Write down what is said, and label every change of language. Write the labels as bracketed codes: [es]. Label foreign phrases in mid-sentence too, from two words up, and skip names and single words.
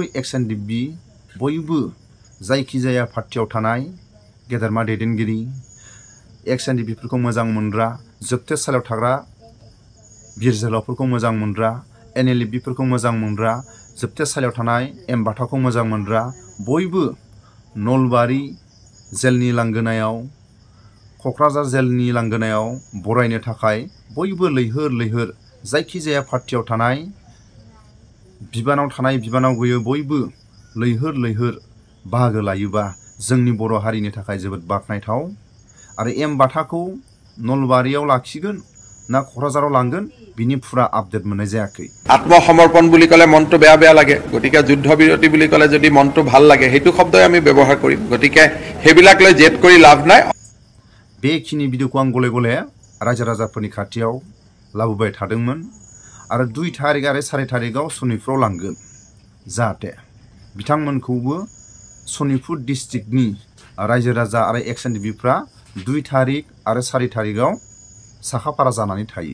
[brx] XNDP बयबो जायखिजाया पार्टियाव थानाय गेदेरमा दैदेनगिरि XNDP-फोरखौ मोजां मोनग्रा जोबथेसालियाव थाग्रा बिर जोहोलावफोरखौ मोजां मोनग्रा NLB-फोरखौ मोजां मोनग्रा जोबथेसालियाव थानाय एम बाथाखौ मोजां मोनग्रा बयबो नलबारि जेलनि लांगोनायाव क'क्राझार जेलनि लांगोनायाव बरायनो थाखाय बयबो लैहोर जायखिजाया पार्टियाव थानाय बिबानाव गैयै बयबो लैहोर बाहागो लायोबा जोंनि बर' हारिनि थाखाय जोबोद बाखनायथाव आरो एम बाथाखौ नलबारियाव लाखिगोन ना क'क्राझाराव लांगोन बिनि फुरा आपडेट मोननाय जायाखै [as] আত্মসমৰ্পণ বুলি ক'লে মনটো বেয়া লাগে গতিকে যুদ্ধ বিৰতি বুলি ক'লে যদি মনটো ভাল লাগে সেইটো শব্দই আমি ব্যৱহাৰ কৰিম গতিকে হেবিলাক লৈ জেদ কৰি লাভ নাই [brx] बेखिनि भिडिअखौ आं गले रायजो राजाफोरनि खाथियाव लाबोबाय थादोंमोन आरो 2 तारिख आरो 4 तारिखआव सनितपुराव लांगोन जाहाथे बिथांमोनखौबो सनितपुर डिस्ट्रिक्टनि रायजो राजा आरो XNDP-फ्रा 2 तारिख आरो 4 तारिखआव साखाफारा जानानै थायो